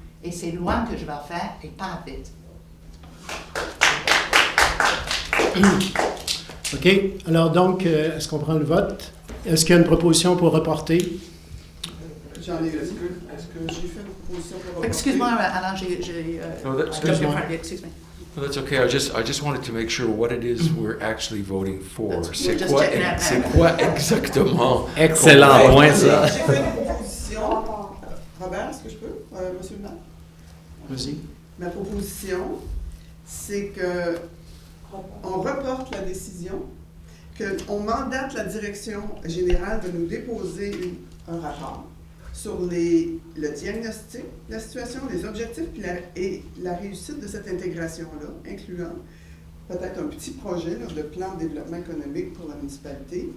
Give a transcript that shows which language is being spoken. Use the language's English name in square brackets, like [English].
[French] Et c'est loin que je vais faire et pas vite. OK. Alors donc, est-ce qu'on prend le vote? Est-ce qu'il y a une proposition pour reporter? J'en ai. Est-ce que j'ai fait une proposition pour reporter? Excuse-moi, Alain, j'ai excuse-moi. [English] excuse me. No, that's okay. I just wanted to make sure what it is we're actually voting for. We're just checking that out. [French] C'est quoi exactement? Excellent point, ça. J'ai fait une proposition. Robert, est-ce que je peux? Monsieur le maire? Vas-y. Ma proposition, c'est que on reporte la décision, qu'on mandate la direction générale de nous déposer un rapport sur le diagnostic, la situation, les objectifs et la réussite de cette intégration-là, incluant peut-être un petit projet de plan de développement économique pour la municipalité.